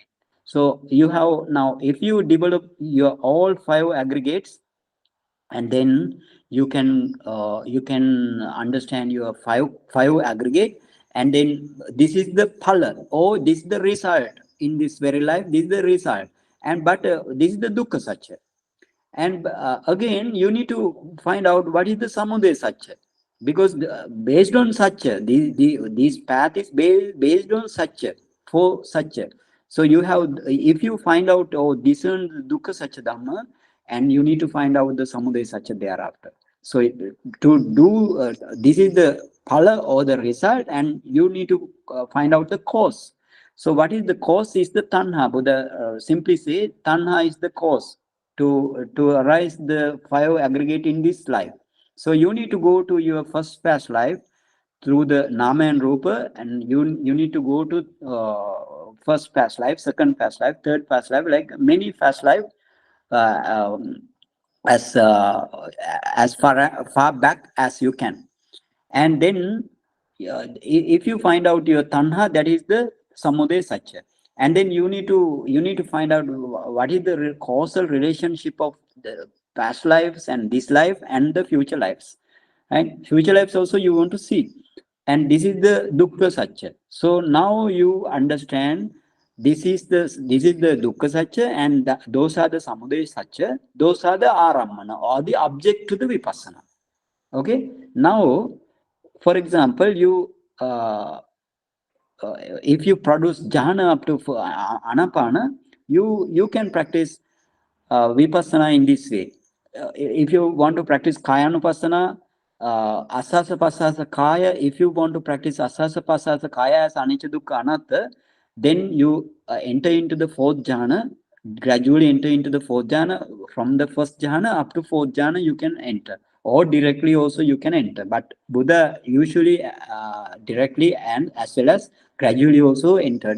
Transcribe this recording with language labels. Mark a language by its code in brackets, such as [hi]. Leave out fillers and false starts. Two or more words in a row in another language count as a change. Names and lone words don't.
[en] So you have now, if you develop your all 5 aggregates, and then you can understand your five aggregate. And then this is the phala, or this is the result in this very life. This is the result, and but this is the [pi] dukkha satya. [en] And again you need to find out what is the [pi] samudaya satya, [en] because based on satya, this path is based on satya, for satya. So you have, if you find out or discern the [pi] dukkha satya dhamma, [en] and you need to find out the [pi] samudaya satya [en] thereafter. So to do this is the phala, or the result, and you need to find out the cause. So what is the cause? Is the tanha. Buddha simply say tanha is the cause to arise the 5 aggregate in this life. So you need to go to your first past life through the nama and rupa, and you need to go to first past life, second past life, third past life, like many past life, uh, um, as uh, as far back as you can. And then if you find out your tanha, that is the [pi] samudaya satya. [en] And then you need to find out what is the causal relationship of the past lives and this life and the future lives. Right? Future lives also you want to see. And this is the [pi] dukkha satya. [en] So now you understand this is the [pi] dukkha satya, [en] and those are the [pi] samudaya satya. [en] Those are the arammana, or the object to the vipassana. Okay. Now, for example, if you produce jhana up to anapana, you can practice vipassana in this way. If you want to practice kayanupassana, [pi] asasa pasasa kaya, [en] if you want to practice [pi] asasa pasasa kaya [en] as [pi] anicca dukkha anatta, [en] then you enter into the fourth jhana, gradually enter into the fourth jhana. From the first jhana up to fourth jhana, you can enter, or directly also you can enter. But Buddha usually directly and as well as gradually also entered.